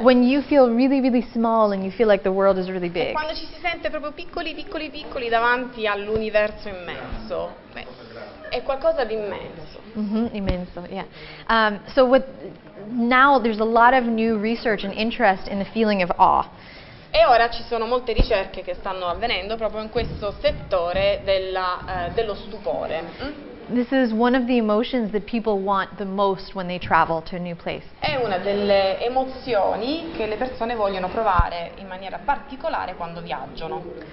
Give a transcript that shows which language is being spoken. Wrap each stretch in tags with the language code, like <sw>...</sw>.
<en>when you feel really, really small and you feel like the world is really big.</en> <it>Quando ci si sente proprio piccoli davanti all'universo immenso, è qualcosa di immenso.</it> <en>Immenso, yeah. So now there's a lot of new research and interest in the feeling of awe.</en> <it>E ora ci sono molte ricerche che stanno avvenendo proprio in questo settore dello stupore.</it> <en>This is one of the emotions that people want the most when they travel to a new place.</en> <it>È una delle emozioni che le persone vogliono provare in maniera particolare quando viaggiano.</it>